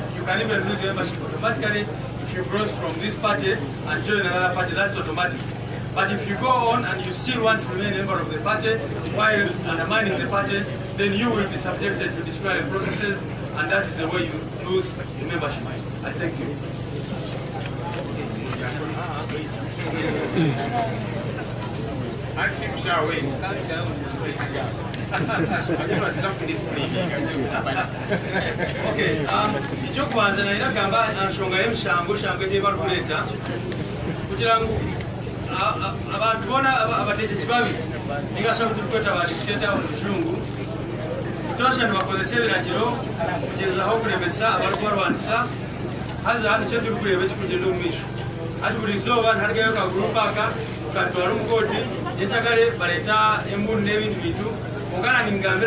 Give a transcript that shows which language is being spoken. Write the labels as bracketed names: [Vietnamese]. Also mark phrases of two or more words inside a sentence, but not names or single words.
[English] You can even lose your membership automatically if you cross from this party and join another party. That's automatic. But if you go on and you still want to remain a member of the party while undermining the party, then you will be subjected to disciplinary processes, and that is the way you lose your membership. I thank you. [Nyankole] ekyokubanza nalina gamba nsonga y'emushango gyeba kuleeta kugira ngu abantu bona abategeki babi ningasobola tulikweta badikiteta omuzungu tosha nibakozesa ebiragiro kugezaho okulemesa abali kubalwanisa haza nikyo turi kureba ekikugenda omu maisho hati buli izooba niharigayo kagurupu aka tukatwara omu kooti yenkyagare baleeta embunu n'ebindi bintu onkana ningambira